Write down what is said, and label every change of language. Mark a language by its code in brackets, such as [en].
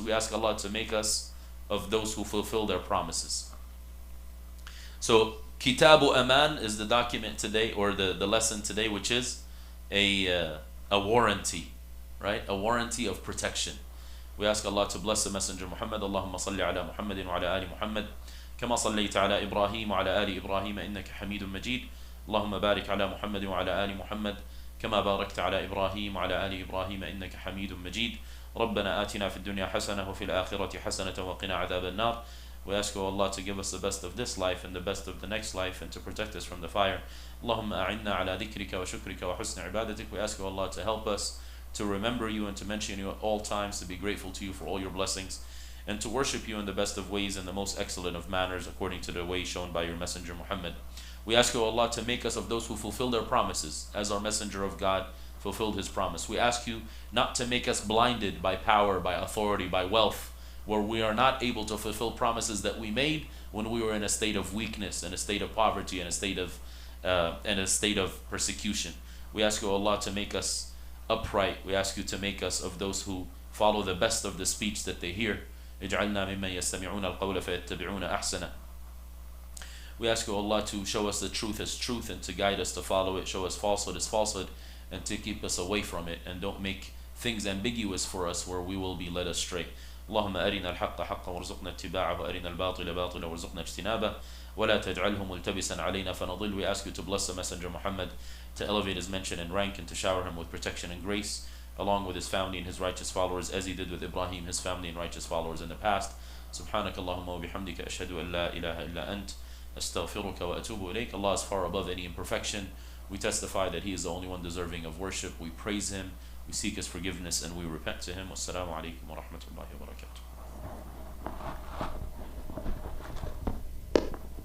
[en] We ask Allah to make us of those who fulfill their promises. So Kitabu Aman is the document today, or the lesson today, which is a warranty, right? A warranty of protection. We ask Allah to bless the messenger Muhammad. [ar] Allahumma salli ala Muhammadin wa ala ali Muhammad. كما صليت على إبراهيم وعلى آل إبراهيم إنك حميد مجيد اللهم بارك على محمد وعلى آل محمد كما باركت على إبراهيم وعلى آل إبراهيم إنك حميد مجيد ربنا آتنا في الدنيا حسنة وفي الآخرة حسنة وقنا عذاب النار. [en] We ask Allah to give us the best of this life and the best of the next life and to protect us from the fire. [ar] اللهم أعنا على ذكرك وشكرك وحسن عبادتك. [en] We ask Allah to help us to remember you and to mention you at all times, to be grateful to you for all your blessings, and to worship you in the best of ways and the most excellent of manners according to the way shown by your messenger Muhammad. We ask you, Allah, to make us of those who fulfill their promises as our messenger of God fulfilled his promise. We ask you not to make us blinded by power, by authority, by wealth, where we are not able to fulfill promises that we made when we were in a state of weakness, in a state of poverty, in a state of persecution. We ask you, Allah, to make us upright. We ask you to make us of those who follow the best of the speech that they hear. [ar] اجعلنا ممن يستمعون القول فيتبعون أحسنه. [en] We ask you, Allah, to show us the truth as truth and to guide us to follow it, show us falsehood as falsehood, and to keep us away from it, and don't make things ambiguous for us where we will be led astray. [ar] اللهم أرنا الحق حقا وارزقنا اتباعه وأرنا الباطل باطلا وارزقنا اجتنابه ولا تجعله ملتبسا علينا فنضل. [en] We ask you to bless the messenger Muhammad, to elevate his mention and rank, and to shower him with protection and grace, along with his family and his righteous followers, as he did with Ibrahim, his family and righteous followers in the past. [ar] سبحانك اللهم وبحمدك أشهد أن لا إله إلا أنت أستغفرك وأتوب إليك. [en] Allah is far above any imperfection. We testify that he is the only one deserving of worship. We praise him, we seek his forgiveness, and we repent to him. [ar] Wassalamu alaikum wa rahmatullahi wa barakatuh.